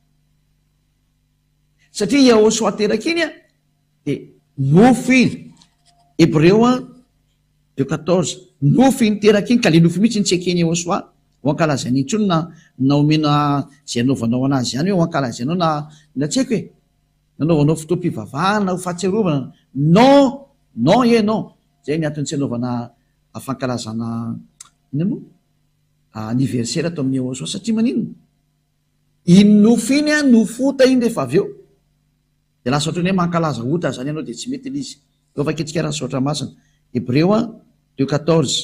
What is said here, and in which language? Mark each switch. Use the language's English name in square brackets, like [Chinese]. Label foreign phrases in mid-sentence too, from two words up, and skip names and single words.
[Malagasy] Satria Yahushua teraka iny dia nofo iny. Hébreu 2:14. Nofo iny teraka iny ka le nofo mihitsy ny tsy ekeny Yahushua ho ankalazany intsony na omena zay anaovanao anazy ihany hoe ho ankalazainao na tsy haiko hoe nanaovanao fotoam-pivavahana ho fahatsiarovana. [French] Non, non e non. [Malagasy] Zay ny antony tsy anaovana fankalazana anniversaire atao amin'ny Yahushua satria manino iny nofo iny nofo ota iny rehefa avy eo dia lasa ohatrany hoe mankalaza ota zany ianao dia tsy mety il'izy. Eo vakitsika raha saotra masina Hébreu 2:14.